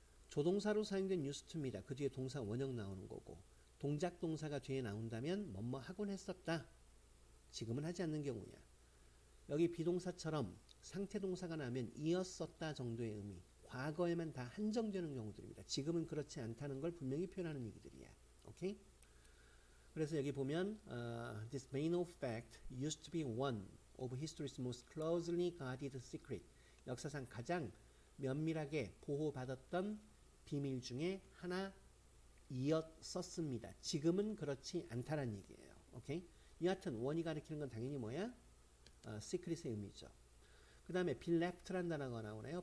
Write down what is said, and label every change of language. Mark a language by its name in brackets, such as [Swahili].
[Korean] 조동사로 사용된 used to입니다. 그 뒤에 동사 원형 나오는 거고, 동작 동사가 뒤에 나온다면 뭐뭐 하곤 했었다. 지금은 하지 않는 경우야. 여기 비동사처럼 상태 동사가 나면 이었었다 정도의 의미, 과거에만 다 한정되는 경우들입니다. 지금은 그렇지 않다는 걸 분명히 표현하는 얘기들이야. 오케이? 그래서 여기 보면 [English] this main of fact used to be one of history's most closely guarded secret. [Korean] 역사상 가장 면밀하게 보호받았던 비밀 중에 하나이었었습니다. 지금은 그렇지 않다는 얘기예요. 오케이? 여하튼 원이 가리키는 건 당연히 뭐야? secret의 의미죠. 그 다음에 believed라는 단어가 나오네요.